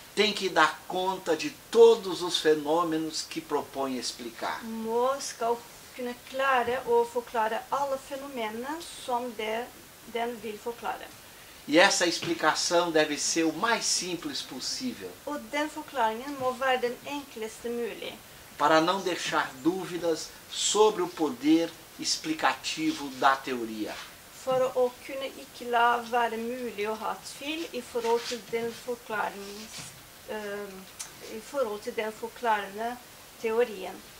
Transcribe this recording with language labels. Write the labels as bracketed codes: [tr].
[pt] tem que dar conta de todos os fenômenos que propõe explicar. [no] skal kunne klare å forklare alle fenomenene som den vil forklare. [pt] E essa explicação deve ser o mais simples possível, [no] Og den forklaringen må være den enkleste mulig, [pt] para não deixar dúvidas sobre o poder explicativo da teoria. [no] for å kunne ikke la være mulig å ha tvil i forhold til den forklarende teorien.